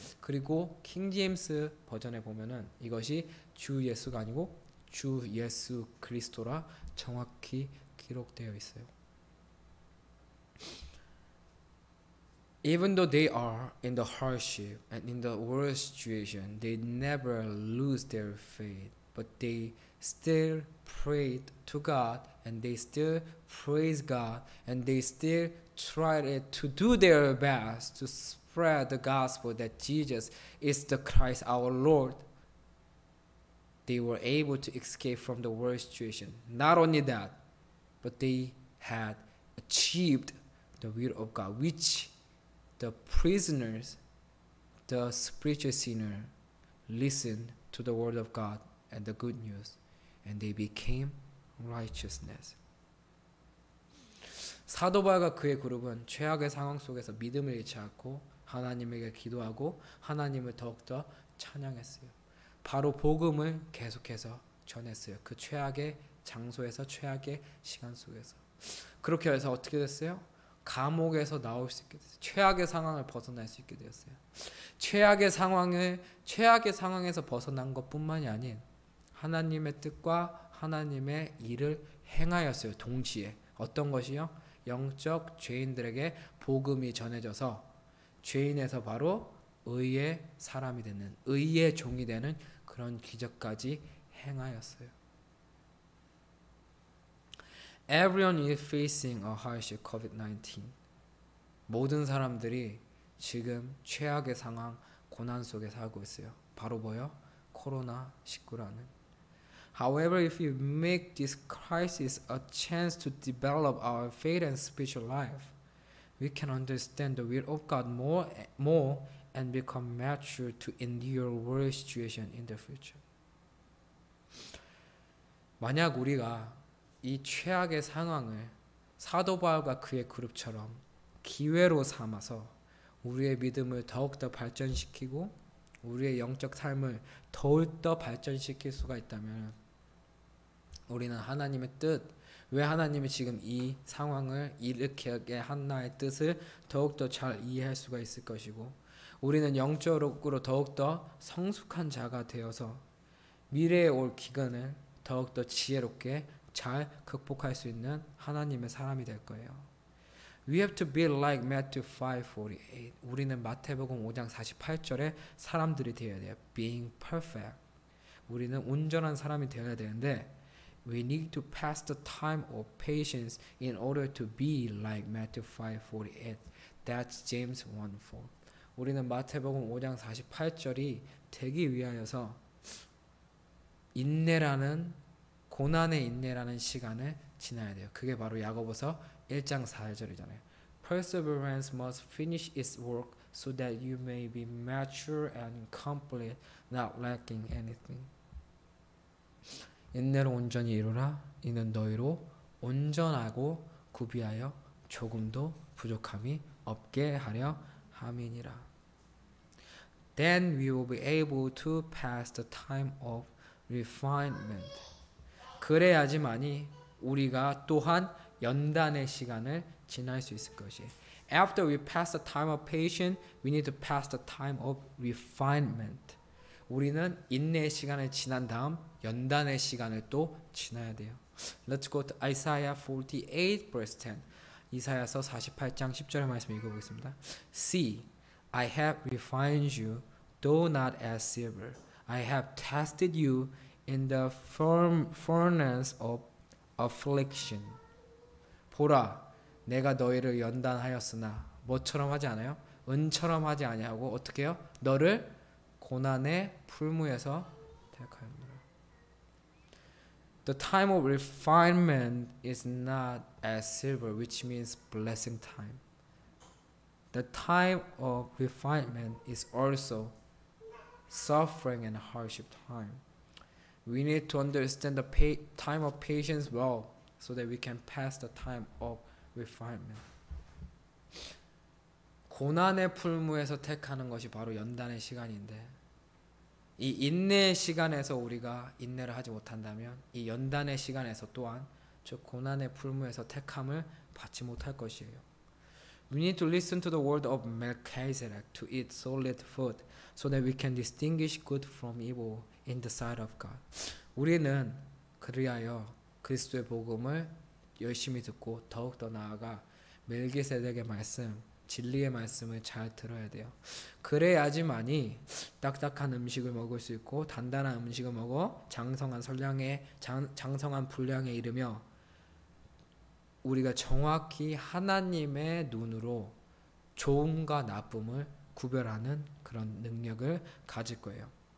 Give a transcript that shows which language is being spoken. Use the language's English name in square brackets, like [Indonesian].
[Korean] 그리고 킹 제임스 버전에 보면은 이것이 주 예수가 아니고 주 예수 그리스도라 정확히 기록되어 있어요. [English] Even though they are in the hardship and in the worst situation, they never lose their faith, but they still prayed to God and they still praise God and they still tried to do their best to spread the gospel that Jesus is the Christ our Lord. They were able to escape from the worst situation. Not only that, but they had achieved the will of God, which the prisoners, the spiritual sinner, listened to the word of God and the good news, and they became righteousness. [Korean] 사도 바울과 그의 그룹은 최악의 상황 속에서 믿음을 잃지 않고 하나님에게 기도하고 하나님을 더욱더 찬양했어요. 바로 복음을 계속해서 전했어요. 그 최악의 장소에서 최악의 시간 속에서. 그렇게 해서 어떻게 됐어요? 감옥에서 나올 수 있게 됐어요. 최악의 상황을 벗어날 수 있게 되었어요. 최악의 상황에서 벗어난 것뿐만이 아닌 하나님의 뜻과 하나님의 일을 행하였어요. 동시에 어떤 것이요? 영적 죄인들에게 복음이 전해져서 죄인에서 바로 의의 사람이 되는, 의의 종이 되는 그런 기적까지 행하였어요. [English] Everyone is facing a hardship COVID-19. [Korean] 모든 사람들이 지금 최악의 상황, 고난 속에 살고 있어요. 바로 뭐요? 코로나19라는. [English] However, if we make this crisis a chance to develop our faith and spiritual life, we can understand the will of God more and become mature to endure worse situation in the future. [Korean] 만약 우리가 이 최악의 상황을 사도 바울과 그의 그룹처럼 기회로 삼아서 우리의 믿음을 더욱더 발전시키고 우리의 영적 삶을 더욱더 발전시킬 수가 있다면 우리는 하나님의 뜻, 왜 하나님이 지금 이 상황을 일으키게 한나의 뜻을 더욱더 잘 이해할 수가 있을 것이고 우리는 영적으로 더욱더 성숙한 자가 되어서 미래에 올 기근을 더욱더 지혜롭게 잘 극복할 수 있는 하나님의 사람이 될 거예요. [English] We have to be like Matthew 5:48. [Korean] 우리는 마태복음 5장 48절의 사람들이 되어야 돼요. [English] Being perfect. [Korean] 우리는 온전한 사람이 되어야 되는데 [English] we need to pass the time of patience in order to be like Matthew 5:48. That's James 1:4. [Korean] 우리는 마태복음 5장 48절이 되기 위하여서 인내라는 고난의 인내라는 시간을 지나야 돼요. 그게 바로 야고보서 1장 4절이잖아요. [English] Perseverance must finish its work so that you may be mature and complete, not lacking anything. [Korean] 인내로 온전히 이루라. 이는 너희로 온전하고 구비하여 조금도 부족함이 없게 하려 함이니라. [English] Then we will be able to pass the time of refinement. [Korean] 그래야지만이 우리가 또한 연단의 시간을 지날 수 있을 것이에요. [English] After we pass the time of patience, we need to pass the time of refinement. [Korean] 우리는 인내의 시간을 지난 다음 연단의 시간을 또 지나야 돼요. [English] Let's go to Isaiah 48 verse 10. [Korean] 이사야서 48장 10절의 말씀 읽어보겠습니다. [English] See, I have refined you, though not as silver. I have tested you in the furnace of affliction. [Korean] 보라, 내가 너희를 연단하였으나 뭐처럼 하지 않아요? 은처럼 하지 아니하고 어떻게 해요? 너를 고난의 풀무에서 택하였노라. [English] The time of refinement is not as silver, which means blessing time. The time of refinement is also suffering and hardship time. We need to understand the time of patience well so that we can pass the time of refinement. [Korean] 고난의 풀무에서 택하는 것이 바로 연단의 시간인데 이 인내의 시간에서 우리가 인내를 하지 못한다면 이 연단의 시간에서 또한 저 고난의 풀무에서 택함을 받지 못할 것이에요. [English] We need to listen to the word of Melchizedek to eat solid food so that we can distinguish good from evil in the sight of God. [Korean] 우리는 그리하여 그리스도의 복음을 열심히 듣고 더욱더 나아가 멜기세덱의 말씀, 진리의 말씀을 잘 들어야 돼요. 그래야지만이 딱딱한 음식을 먹을 수 있고 단단한 음식을 먹어 장성한 분량에 이르며 우리가 정확히 하나님의 눈으로 좋음과 나쁨을 구별하는 그런 능력을 가질 거예요.